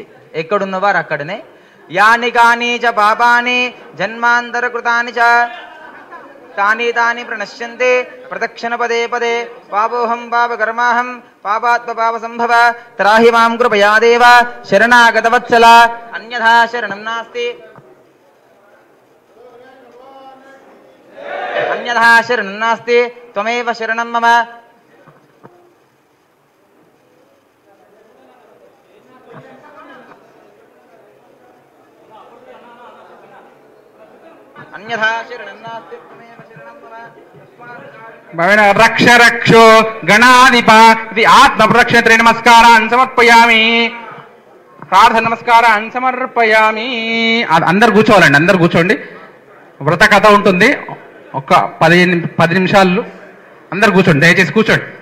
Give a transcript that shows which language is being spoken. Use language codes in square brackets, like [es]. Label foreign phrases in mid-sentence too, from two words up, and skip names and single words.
[te] ఎక్కడున్న వారు అక్కడనే. [sa] యాని కాని చ పాపాని జన్మాంతరకృతాని చ తాని తాని ప్రణశ్యంతే ప్రదక్షిణ పదే పదే పాపోహం పాపకర్మాహం పాపాత్మ పాప సంభవ త్రాహి మాం కృపయా దేవ శరణాగతవత్సల అన్యథా శరణం నాస్తి అన్యథా శరణం నాస్తి త్వమేవ శరణం మమ. అన్యథా శరణం నాస్తి త్వమేవ శరణం మమ. రక్ష రక్షో గణాధిప [te] ఇది ఆత్మప్రదక్షిణ నమస్కారాన్ని సమర్పయామి. ప్రార్థన నమస్కారాన్ని సమర్పయామి. అందరు కూర్చోవాలండి, అందరు కూర్చోండి. వ్రత కథ ఉంటుంది, ఒక 10 నిమిషాలు అందరు కూర్చోండి, దయచేసి కూర్చోండి.